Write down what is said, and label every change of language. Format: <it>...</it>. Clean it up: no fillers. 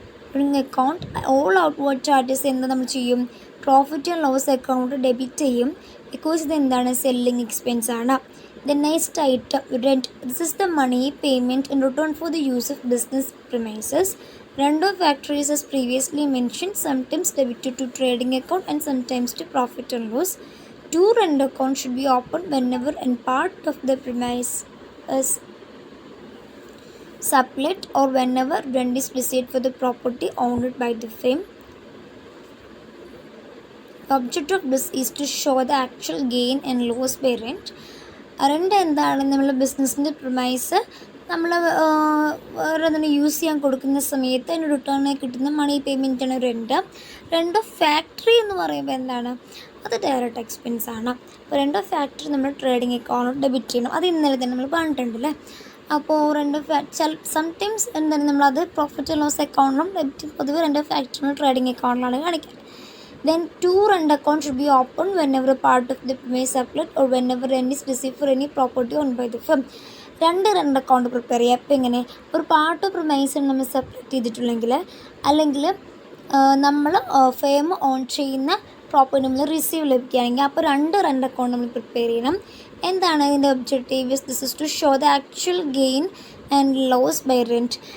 <ml>Trading account all outward charges എന്ത് നമ്മൾ ചെയ്യും? Profit and loss account debit ചെയ്യും. ബിക്കോസ് ഇത് എന്താണ്? സെല്ലിംഗ് എക്സ്പെൻസ് ആണ്.</ml> <en>The next item, rent. This is the money payment in return for the use of business premises. Rent of factories, as previously mentioned, sometimes debited to trading account and sometimes to profit and loss. Two rent accounts should be opened whenever and part of the premise is sublet or whenever rent is received for the property owned by the firm. The object of this is to show the actual gain and loss by rent.</en> <ml>Rent എന്താണ്? നമ്മൾ ബിസിനസ്സിൻ്റെ premise നമ്മൾ വേറെ എന്താണ് use ചെയ്യാൻ കൊടുക്കുന്ന സമയത്ത് അതിന് റിട്ടേണായി കിട്ടുന്ന മണി പേയ്മെൻറ്റാണ് റെൻ്റ്. റെൻ്റ് ഓഫ് ഫാക്ടറി എന്ന് പറയുമ്പോൾ എന്താണ്? അത് ഡയറക്റ്റ് എക്സ്പെൻസ് ആണ്. അപ്പോൾ റെൻ്റ് ഓഫ് ഫാക്ടറി നമ്മൾ ട്രേഡിംഗ് അക്കൗണ്ട് ഡെബിറ്റ് ചെയ്യണം. അത് ഇന്നലെ തന്നെ നമ്മൾ പറഞ്ഞിട്ടുണ്ടല്ലേ. അപ്പോൾ റെൻ്റ് ഓഫ് സംടൈംസ് എന്താണ് നമ്മളത് പ്രോഫിറ്റ് ആൻഡ് ലോസ് അക്കൗണ്ടിലും ഡെബിറ്റ്, പൊതുവെ റെൻ്റ് ഓഫ് ഫാക്ടറി ട്രേഡിംഗ് അക്കൗണ്ടിലാണ് കാണിക്കുക.</ml> <en>Then two rent accounts should be opened whenever a part of the premise sublet or whenever rent is received for any property owned by the firm.</en> <ml>രണ്ട് rent account prepare ചെയ്യുക. അപ്പോൾ എങ്ങനെ? ഒരു part of price നമ്മൾ separate ചെയ്തിട്ടുണ്ടെങ്കിൽ അല്ലെങ്കിൽ നമ്മൾ firm on ചെയ്യുന്ന പ്രോപ്പർട്ടി നമ്മൾ റിസീവ് ലഭിക്കുകയാണെങ്കിൽ അപ്പോൾ രണ്ട് റെൻ്റ് അക്കൗണ്ട് നമ്മൾ പ്രിപ്പയർ ചെയ്യണം. എന്താണ് ഇതിൻ്റെ objective?</ml> <en>This is to show the actual gain and loss by rent.</en>